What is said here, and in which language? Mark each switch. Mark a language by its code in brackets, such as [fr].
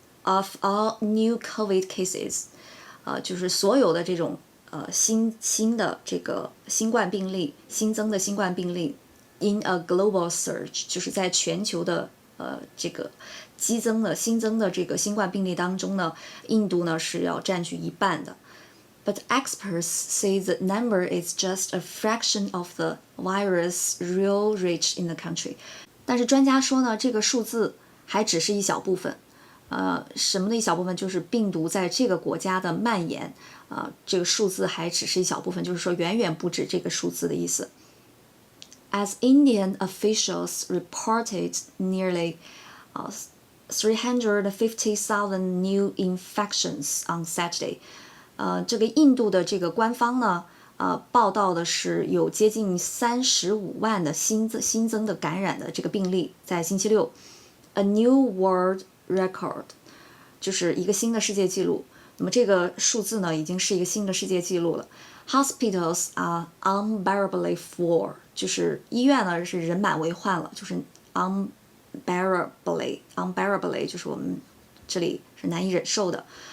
[en] of all new COVID cases， [zh] 就是所有的这种新的这个新冠病例，新增的新冠病例 [en] in a global surge， [zh] 就是在全球的这个新增的这个新冠病例当中呢，印度呢是要占据一半的。 [en] But experts say the number is just a fraction of the virus real reach in the country。 [zh] 但是专家说呢，这个数字还只是一小部分。什么的一小部分？就是病毒在这个国家的蔓延。这个数字还只是一小部分，就是说远远不止这个数字的意思。 [en] As Indian officials reported nearly 350,000 new infections on Saturday。 [zh] 这个印度的这个官方呢，报道的是有接近35万的新增的感染的这个病例，在星期六 ， [en] a new world record， [zh] 就是一个新的世界纪录。那么这个数字呢，已经是一个新的世界纪录了。 [en] Hospitals are unbearably full， [zh] 就是医院呢是人满为患了，就是 unbearably 就是我们这里是难以忍受的。